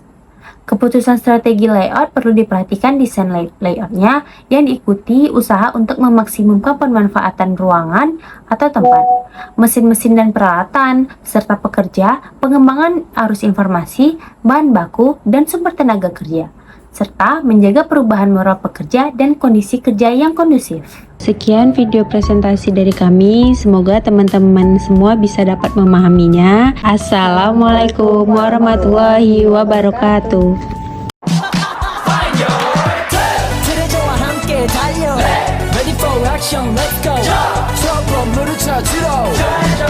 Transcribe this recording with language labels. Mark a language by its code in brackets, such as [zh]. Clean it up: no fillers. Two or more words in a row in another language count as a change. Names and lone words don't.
[id] Keputusan strategi layout perlu diperhatikan desain layoutnya yang diikuti usaha untuk memaksimumkan pemanfaatan ruangan atau tempat, mesin-mesin dan peralatan, serta pekerja, pengembangan arus informasi, bahan baku, dan sumber tenaga kerja, serta menjaga perubahan moral pekerja dan kondisi kerja yang kondusif. Sekian video presentasi dari kami, semoga teman-teman semua bisa dapat memahaminya. [ar] السلام عليكم ورحمة الله وبركاته. [ko] 트레저와 함께 달려 [en] Ready for action, let's go [ko] 저 건물을 찾으러